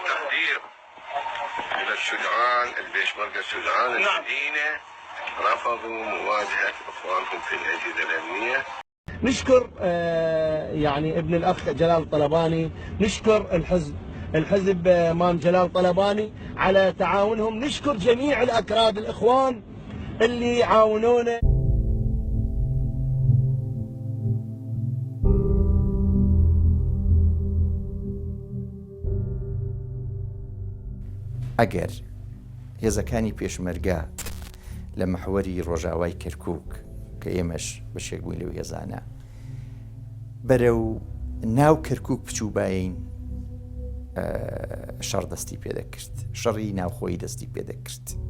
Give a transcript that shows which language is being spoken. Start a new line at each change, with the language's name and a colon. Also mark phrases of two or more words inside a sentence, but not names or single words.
Arabic: الشجعان البيشمركة الشجعان الذين رفضوا مواجهة إخوانهم في الأجهزة الأمنية. نشكر يعني ابن الأخ جلال طلباني، نشكر الحزب مام جلال طلباني على تعاونهم، نشكر جميع الأكراد الإخوان اللي عاونونا.
Central Kurdish: ئەگەر هێزەکانی پێشمەرگە لە مەحوەری ڕۆژاوای کەرکووک کە ئێمەش بەشێک بووین لەو هێزانە بەرەو ناو کەرکووک بچووباین شەڕ دەستی پێدەکرد، شەڕی ناوخۆی دەستی پێدەکرد.